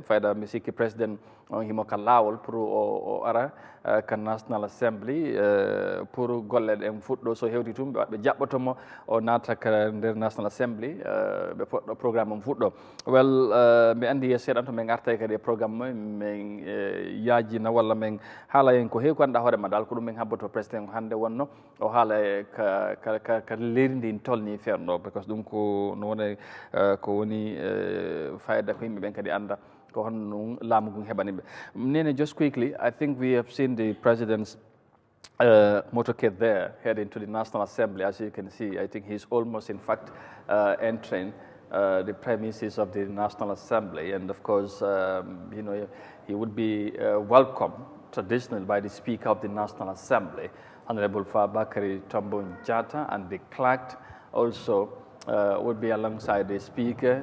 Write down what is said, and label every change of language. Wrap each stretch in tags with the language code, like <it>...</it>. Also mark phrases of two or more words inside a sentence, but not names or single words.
<ff>misiki president on himo ka lawol pour o ara ka National Assembly pour golle en fuɗɗo so hewti tum ɓe jaɓɓotomo o naata ka nder National Assembly ɓe poɗɗo programme on fuɗɗo well mi andi seeɗan to min arta kadi e programme min yaajina walla min haala en ko heewi ko annduɗa hoorema dal ko ɗum min habboto président hannde wonno o haala ka leydi ndi tolni feerno because ɗum ko no woni ko woni fayida ko yimɓe ɓen kadi annda ko honno laamu ngun heɓaniɓe nene</ff> <en>just quickly I think we have seen the president's motorcade there heading to the National Assembly. As you can see, I think he's almost in fact entering the premises of the National Assembly, and of course you know, he would be welcomed traditionally by the Speaker of the National Assembly, Honorable Fabakary Tombong Jatta, and the clerk also would be alongside the Speaker.</en>